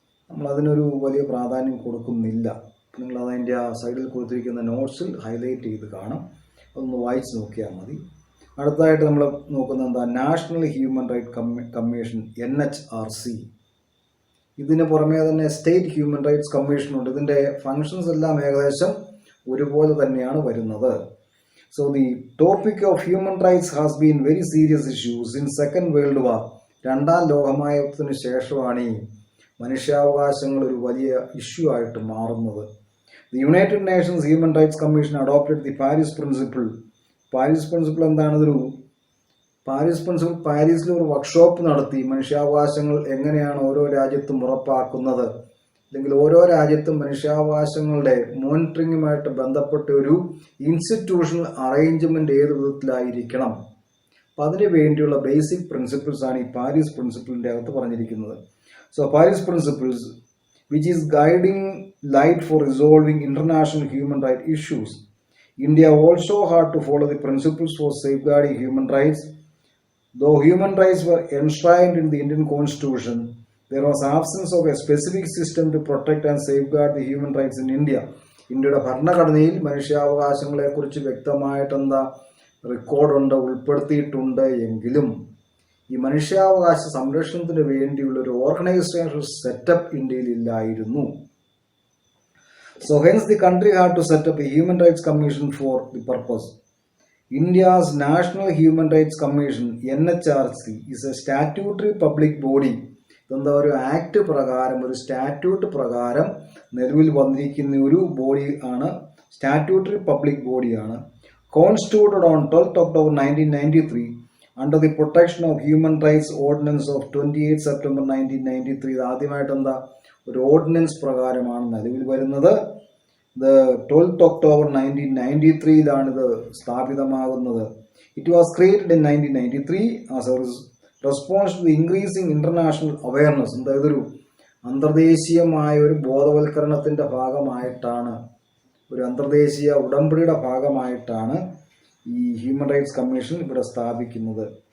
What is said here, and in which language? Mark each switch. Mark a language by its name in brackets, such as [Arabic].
[Malayalam] നമ്മളതിനൊരു വലിയ പ്രാധാന്യം കൊടുക്കുന്നില്ല. നിങ്ങളത് അതിൻ്റെ ആ സൈഡിൽ കൊടുത്തിരിക്കുന്ന നോട്ട്സിൽ ഹൈലൈറ്റ് ചെയ്ത് കാണും, അതൊന്ന് വായിച്ച് നോക്കിയാൽ മതി. അടുത്തതായിട്ട് നമ്മൾ നോക്കുന്നത് national human right commission NHRC. ഇതിന് പുറമേ തന്നെ സ്റ്റേറ്റ് ഹ്യൂമൻ റൈറ്റ്സ് കമ്മീഷനുണ്ട്. ഇതിൻ്റെ ഫങ്ഷൻസ് എല്ലാം ഏകദേശം ഒരുപോലെ തന്നെയാണ് വരുന്നത്. [English] So the topic of human rights has been very serious issue since Second World War. [Malayalam] രണ്ടാം ലോകമഹായുദ്ധത്തിന് ശേഷമാണ് ഈ മനുഷ്യാവകാശങ്ങൾ ഒരു വലിയ ഇഷ്യൂ ആയിട്ട് മാറുന്നത്. [English] The United Nations Human Rights Commission adopted the Paris Principle. [Malayalam] Paris principle എന്താണ്? പാരീസിൽ ഒരു വർക്ക്ഷോപ്പ് നടത്തി മനുഷ്യാവകാശങ്ങൾ എങ്ങനെയാണ് ഓരോ രാജ്യത്തും ഉറപ്പാക്കുന്നത്, അല്ലെങ്കിൽ ഓരോ രാജ്യത്തും മനുഷ്യാവകാശങ്ങളുടെ മോണിറ്ററിങ്ങുമായിട്ട് ബന്ധപ്പെട്ട ഒരു ഇൻസ്റ്റിറ്റ്യൂഷണൽ അറേഞ്ച്മെന്റ് ഏത് വിധത്തിലായിരിക്കണം, അപ്പം അതിന് വേണ്ടിയുള്ള ബേസിക് പ്രിൻസിപ്പിൾസ് ആണ് ഈ പാരീസ് പ്രിൻസിപ്പിളിൻ്റെ അകത്ത് പറഞ്ഞിരിക്കുന്നത്. [English] So Paris principles which is guiding light for resolving international human rights issues. India also had to follow the principles for safeguarding human rights. Though human rights were enshrined in the Indian Constitution, there was absence of a specific system to protect and safeguard the human rights in India. [Malayalam] ഇന്ത്യയുടെ ഭരണഘടനയിൽ മനുഷ്യാവകാശങ്ങളെക്കുറിച്ച് വ്യക്തമായിട്ട് റെക്കോർഡുണ്ട്, ഉൾപ്പെടുത്തിയിട്ടുണ്ട്. എങ്കിലും ഈ മനുഷ്യാവകാശ സംരക്ഷണത്തിന് വേണ്ടിയുള്ള ഒരു ഓർഗനൈസേഷൻ സെറ്റപ്പ് ഇന്ത്യയിൽ ഇല്ലായിരുന്നു. [English] So hence the country had to set up a Human Rights Commission for the purpose. India's National Human Rights Commission NHRC is a statutory public body. [Malayalam] ഇതെന്താ ഒരു ആക്ട് പ്രകാരം, ഒരു സ്റ്റാറ്റ്യൂട്ട് പ്രകാരം നിലവിൽ വന്നിരിക്കുന്ന ഒരു ബോഡി ആണ്, സ്റ്റാറ്റ്യൂട്ടറി പബ്ലിക് ബോഡിയാണ്. [English] Constituted on 12th October 1993 under the Protection of Human Rights Ordinance of 28 September 1993. [Malayalam] ഇത് ആദ്യമായിട്ട് ഒരു ഓർഡിനൻസ് പ്രകാരമാണ് നിലവിൽ വരുന്നത്. ഇത് 12th October 1993 ഇത് സ്ഥാപിതമാകുന്നത്. [English] It was created in 1993 as a response to the increasing international awareness. [Malayalam] ഇതൊരു അന്തർദേശീയമായ ഒരു ബോധവൽക്കരണത്തിൻ്റെ ഭാഗമായിട്ടാണ്, ഒരു അന്തർദേശീയ ഉടമ്പടിയുടെ ഭാഗമായിട്ടാണ് ഈ ഹ്യൂമൻ റൈറ്റ്സ് കമ്മീഷൻ ഇവിടെ സ്ഥാപിക്കുന്നത്.